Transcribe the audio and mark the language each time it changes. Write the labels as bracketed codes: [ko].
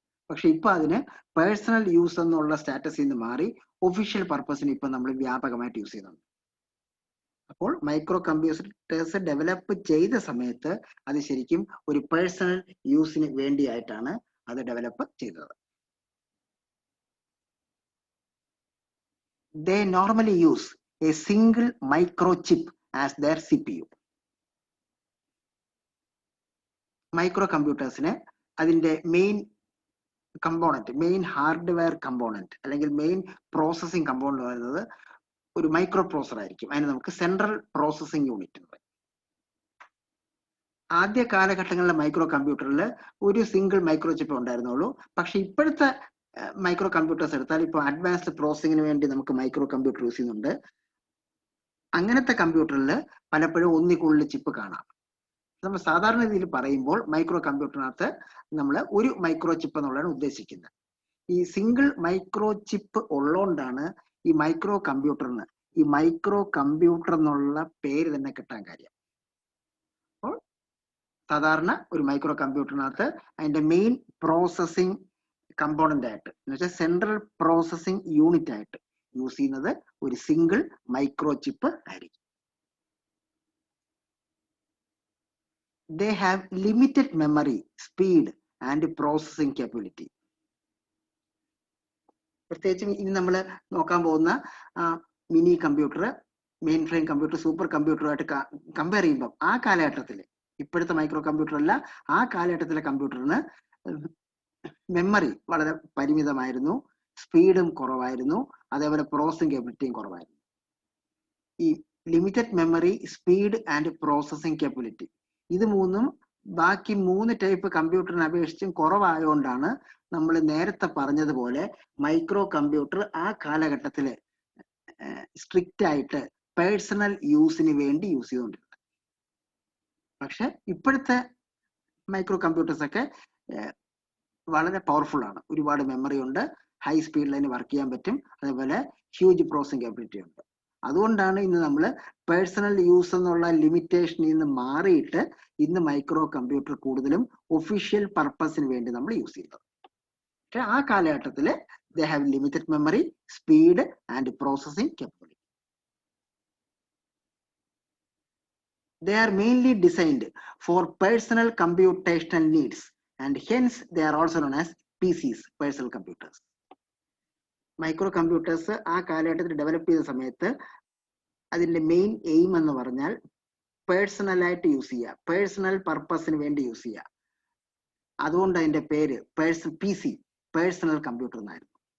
[ml] പക്ഷെ ഇപ്പൊ അതിന് പേഴ്സണൽ യൂസ് എന്നുള്ള സ്റ്റാറ്റസിൽ നിന്ന് മാറി ഒഫീഷ്യൽ പർപ്പസിന് ഇപ്പൊ നമ്മൾ വ്യാപകമായിട്ട് യൂസ് ചെയ്യുന്നുണ്ട്. അപ്പോൾ മൈക്രോ കമ്പ്യൂട്ടേഴ്സ് ഡെവലപ്പ് ചെയ്ത സമയത്ത് അത് ശരിക്കും ഒരു പേഴ്സണൽ യൂസിന് വേണ്ടിയായിട്ടാണ് അത് ഡെവലപ്പ് ചെയ്തത്. [en] They normally use a single microchip as their CPU. [ml] Micro കമ്പ്യൂട്ടേഴ്സിന് അതിന്റെ main component, main hardware component അല്ലെങ്കിൽ മെയിൻ പ്രോസസിംഗ് കമ്പോണന്റ് പറയുന്നത് ഒരു മൈക്രോ പ്രോസസർ ആയിരിക്കും. അതിന് നമുക്ക് സെൻട്രൽ പ്രോസസിംഗ് യൂണിറ്റ് ഉണ്ട്. ആദ്യ കാലഘട്ടങ്ങളിലെ മൈക്രോ കമ്പ്യൂട്ടറിൽ ഒരു സിംഗിൾ മൈക്രോ ചിപ്പ് ഉണ്ടായിരുന്നുള്ളൂ. പക്ഷെ ഇപ്പോഴത്തെ മൈക്രോ കമ്പ്യൂട്ടേഴ്സ് എടുത്താൽ ഇപ്പോൾ അഡ്വാൻസ്ഡ് പ്രോസസിങ്ങിന് വേണ്ടി നമുക്ക് മൈക്രോ കമ്പ്യൂട്ടർ യൂസ് ചെയ്യുന്നുണ്ട്. അങ്ങനത്തെ കമ്പ്യൂട്ടറിൽ പലപ്പോഴും ഒന്നിൽ കൂടുതൽ ചിപ്പ് കാണാം. നമ്മൾ സാധാരണ രീതിയിൽ പറയുമ്പോൾ മൈക്രോ കമ്പ്യൂട്ടറിനകത്ത് നമ്മൾ ഒരു മൈക്രോ ചിപ്പ് എന്നുള്ളതാണ് ഉദ്ദേശിക്കുന്നത്. ഈ സിംഗിൾ മൈക്രോ ചിപ്പ് ഉള്ളതുകൊണ്ടാണ് ഈ മൈക്രോ കമ്പ്യൂട്ടറിന് ഈ മൈക്രോ കമ്പ്യൂട്ടർ എന്നുള്ള പേര് തന്നെ കിട്ടാൻ കാര്യം. അപ്പോൾ സാധാരണ ഒരു മൈക്രോ കമ്പ്യൂട്ടറിനകത്ത് അതിന്റെ മെയിൻ പ്രോസസിംഗ് കമ്പോണന്റ് ആയിട്ട്, എന്ന് വെച്ചാൽ സെൻട്രൽ പ്രോസസിംഗ് യൂണിറ്റ് ആയിട്ട് യൂസ് ചെയ്യുന്നത് ഒരു സിംഗിൾ മൈക്രോ ചിപ്പ് ആയിരിക്കും. [en] They have limited memory, speed and processing capability. [ml] പ്രത്യേകിച്ചും ഇനി നമ്മൾ നോക്കാൻ പോകുന്ന mini computer, main frame computer, super കമ്പ്യൂട്ടറുമായിട്ട് compare ചെയ്യുമ്പോൾ ആ കാലഘട്ടത്തിൽ, ഇപ്പോഴത്തെ മൈക്രോ കമ്പ്യൂട്ടർ അല്ല, ആ കാലഘട്ടത്തിലെ കമ്പ്യൂട്ടറിന് മെമ്മറി വളരെ പരിമിതമായിരുന്നു, സ്പീഡും കുറവായിരുന്നു, അതേപോലെ പ്രോസസിംഗ് കേപ്പബിലിറ്റിയും കുറവായിരുന്നു. ഈ limited memory, speed and processing capability, ഇത് മൂന്നും ബാക്കി 3 ടൈപ്പ് കമ്പ്യൂട്ടറിനെ അപേക്ഷിച്ചും കുറവായതുകൊണ്ടാണ് നമ്മൾ നേരത്തെ പറഞ്ഞതുപോലെ മൈക്രോ കമ്പ്യൂട്ടർ ആ കാലഘട്ടത്തിൽ സ്ട്രിക്റ്റ് ആയിട്ട് പേഴ്സണൽ യൂസിന് വേണ്ടി യൂസ് ചെയ്തുകൊണ്ടിരുന്നത്. പക്ഷെ ഇപ്പോഴത്തെ മൈക്രോ കമ്പ്യൂട്ടേഴ്സ് ഒക്കെ വളരെ പവർഫുൾ ആണ്. ഒരുപാട് മെമ്മറി ഉണ്ട്, ഹൈ സ്പീഡിൽ അതിന് വർക്ക് ചെയ്യാൻ പറ്റും, അതേപോലെ ഹ്യൂജ് പ്രോസസ്സിംഗ് കേപ്പബിലിറ്റി ഉണ്ട്. അതുകൊണ്ടാണ് ഇന്ന് നമ്മൾ പേഴ്സണൽ യൂസ് എന്നുള്ള ലിമിറ്റേഷനിൽ നിന്ന് മാറിയിട്ട് ഇന്ന് മൈക്രോ കമ്പ്യൂട്ടർ കൂടുതലും ഒഫീഷ്യൽ പർപ്പസിന് വേണ്ടി നമ്മൾ യൂസ് ചെയ്യുന്നത്. പക്ഷെ ആ കാലഘട്ടത്തിൽ [en] they have limited memory, speed and processing capability. They are mainly designed for personal computational needs and hence they are also known as PCs, personal computers. [ml] Micro computers ആ കാലഘട്ടത്തിൽ ഡെവലപ്പ് ചെയ്ത സമയത്ത് അതിന്റെ മെയിൻ എയിം എന്ന് പറഞ്ഞാൽ പേഴ്സണലായിട്ട് use ചെയ്യുക, personal പർപ്പസിന് വേണ്ടി യൂസ് ചെയ്യുക. അതുകൊണ്ട് അതിന്റെ പേര് PC, പേഴ്സണൽ കമ്പ്യൂട്ടർ എന്നായിരുന്നു.